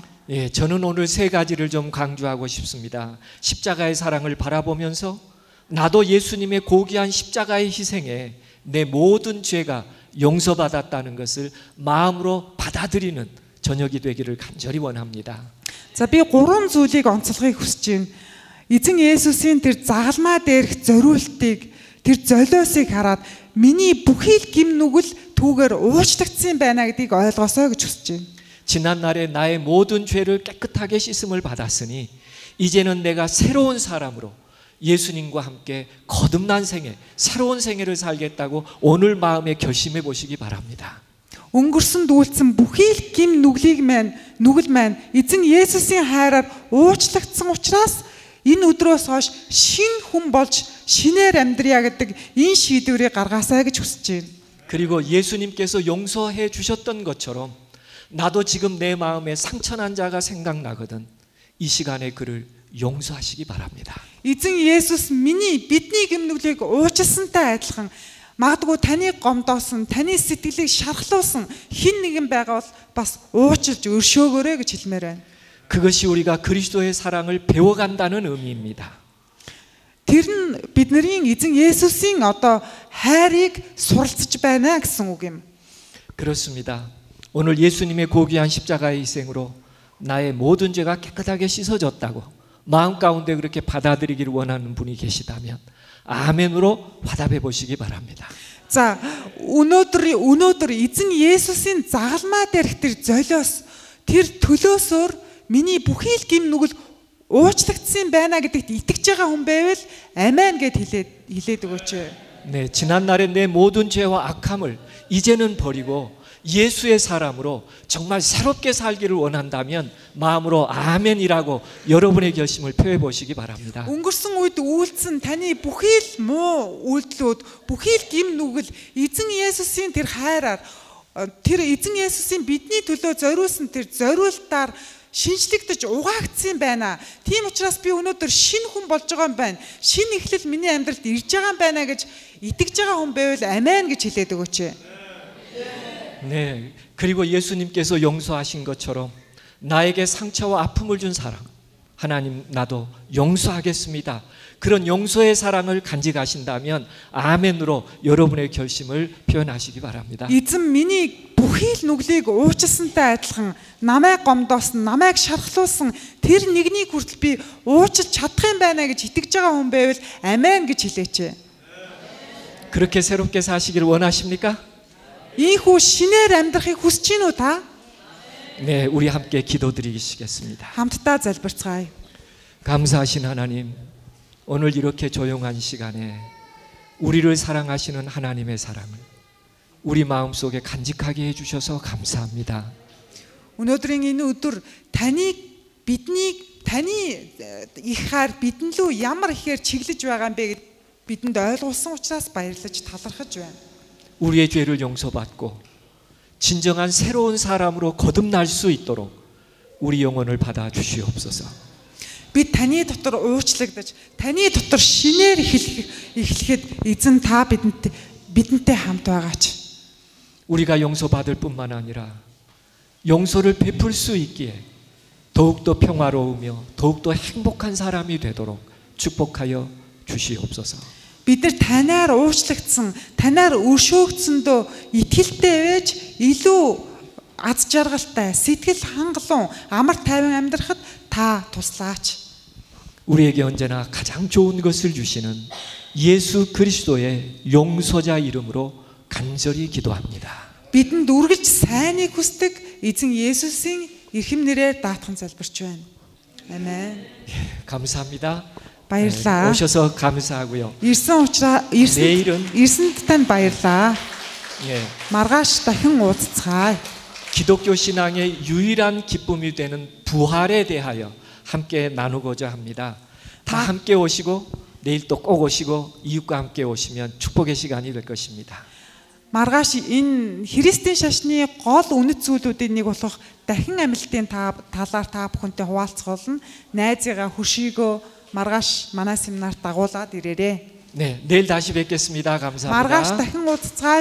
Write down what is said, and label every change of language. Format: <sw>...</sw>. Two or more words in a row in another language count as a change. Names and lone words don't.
<ko>예, 저는 오늘 세 가지를 좀 강조하고 싶습니다. 십자가의 사랑을 바라보면서 나도 예수님의 고귀한 십자가의 희생에 내 모든 죄가 용서받았다는 것을 마음으로 받아들이는 저녁이 되기를 간절히 원합니다.</ko> <mn>За би 3 зүйлийг онцлохыг хүсэж байна. Эзэн Есүсийн тэр загалмай дээрх зориултыг тэр золиосыг хараад миний бүхий л гим нүгэл түүгээр уучлагдсан байна гэдгийг ойлгосоо гэж хүсэж байна.</mn> <ko>지난날에 나의 모든 죄를 깨끗하게 씻음을 받았으니 이제는 내가 새로운 사람으로 예수님과 함께 거듭난 생애, 새로운 생애를 살겠다고 오늘 마음에 결심해 보시기 바랍니다.</ko> <mn>Өнгөрсөн дүүлсэн бүхий л гим нүгэл маань эзэн Есүсийн хайраар уучлагдсан учраас энэ өдрөөс хойш шинэ хүн болж шинээр амьдрья гэдэг энэ шийдвэрийг гаргаасай гэж хүсэж байна.</mn> <ko>그리고 예수님께서 용서해 주셨던 것처럼 나도 지금 내 마음에 상처난 자가 생각나거든 이 시간에 그를 용서하시기 바랍니다.</ko> <mn>Эзэн Есүс бидний гим нүглийг уучлсантай адилхан магадгүй таны гомдоосон, таны сэтгэлийг шархлуулсан хэн нэгэн байгаа бол бас уучлж өршөөгөөрэй гэж хэлмээр байна.</mn> <ko>그것이 우리가 그리스도의 사랑을 배워간다는 의미입니다.</ko> <mn>Тэр нь бидний эзэн Есүсийн одоо хайрыг суралцж байна гэсэн үг юм.</mn> <ko>그렇습니다. 오늘 예수님의 고귀한 십자가의 희생으로 나의 모든 죄가 깨끗하게 씻어졌다고 마음 가운데 그렇게 받아들이기를 원하는 분이 계시다면 아멘으로 화답해 보시기 바랍니다.</ko> <mn>За өнөөдөр эзэн Есүсийн загалмаа дээрх тэр золиос тэр төлөөсөөр миний бүхий л гим нүгэл уучлагдсан байна гэдэгт итгэж байгаа хүн байвал амен гэд хэлээд өгөөч.</mn> <ko>네, 지난날의 내 모든 죄와 악함을 이제는 버리고 예수의 사람으로 정말 새롭게 살기를 원한다면 마음으로 아멘이라고 여러분의 결심을 표해 보시기 바랍니다.</ko> <mn>Өнгөрсөн үед үйлдсэн таны бүхий л муу үйлдэлүүд, бүхий л гим нүгэл эзэн Есүсийн тэр хайраар тэр эзэн Есүсийн бидний төлөө зориулсан тэр зориултаар шинжлэгдэж угаагдсан байна. Тийм учраас би өнөөдөр шинэ хүн болж байгаа юм байна. Шинэ эхлэл миний амьдралд ирж байгаа юм байна гэж итгэж байгаа хүн байвал амен гэж хэлээд өгөөч.</mn> <ko>네, 그리고 예수님께서 용서하신 것처럼 나에게 상처와 아픔을 준 사람 하나님 나도 용서하겠습니다. 그런 용서의 사랑을 간직하신다면 아멘으로 여러분의 결심을 표현하시기 바랍니다.</ko> <mn>Эзэн миний бүхий л нүглийг уучлсантай адилхан намайг гомдоосон, намайг шархлуулсан тэр нэгнийг хүртэл би уучлж чадах юм байна гэж итгэж байгаа хүн байвал амен гэж хэлээч.</mn> <ko>그렇게 새롭게 사시기를 원하십니까?</ko> <mn>Ийхүү шинээр амьдрахыг хүсэж гинүү та?</mn> <ko>네, 우리 함께 기도드리시겠습니다.</ko> <mn>함тдаа залбирцгаая.</mn> <ko>감사하신 하나님, 오늘 이렇게 조용한 시간에 우리를 사랑하시는 하나님의 사랑을 우리 마음속에 간직하게 해주셔서 감사합니다.</ko> <mn>Өнөөдрийн энэ өдөр таны их хайр бидэнд лөө ямар ихээр чиглэж байгаа юм бэ гэд бидэнд ойлгуулсан учраас баярлаж талархаж байна.</mn> <ko>우리의 죄를 용서받고 진정한 새로운 사람으로 거듭날 수 있도록 우리 영혼을 받아 주시옵소서.</ko> <mn>Бид таны дотор уучлагдаж, таны дотор шинээр эхлэхэд эзэн та бидэнтэй хамт байгаач.</mn> <ko>우리가 용서받을 뿐만 아니라 용서를 베풀 수 있기에 더욱더 평화로우며 더욱더 행복한 사람이 되도록 축복하여 주시옵소서.</ko> <mn>Бид нар танаар уучлагдсан, танаар өршөөгдсөндөө итгэлтэй байж илүү аз жаргалтай, сэтгэл хангалуун, амар тайван амьдрахад 다 туслаач.</mn> <ko>우리에게 언제나 가장 좋은 것을 주시는 예수 그리스도의 용서자 이름으로 간절히 기도합니다.</ko> <mn>Бидэнд үргэлж сайныг хүсдэг эзэн Есүсийн эрхэм нэрээр даатхан залбирч байна.</mn> <ko>아멘. 감사합니다.</ko> <mn>баярлалаа.</mn> <ko>오셔서 감사하고요.</ko> <mn>ирсэнд тань баярлалаа.</mn> <ko>예.</ko> <mn>маргааш дахин уулзцгаая.</mn> <ko>기독교 신앙의 유일한 기쁨이 되는 부활에 대하여 함께 나누고자 합니다. 다 함께 오시고 내일 또 꼭 오시고 이웃과 함께 오시면 축복의 시간이 될 것입니다.</ko> <mn>маргааш энэ Христийн шашны гол үнэт зүйлүүдийн нэг болох дахин амилтын талаар та бүхэнтэй хуваалцах болно. найзыгаа хөшийгөө маргааш манай семинарт дагуулад ирээрэй.</mn> <ko>네, 내일 다시 뵙겠습니다. 감사합니다.</ko> <mn>маргааш дахин уулзцгаая.</mn>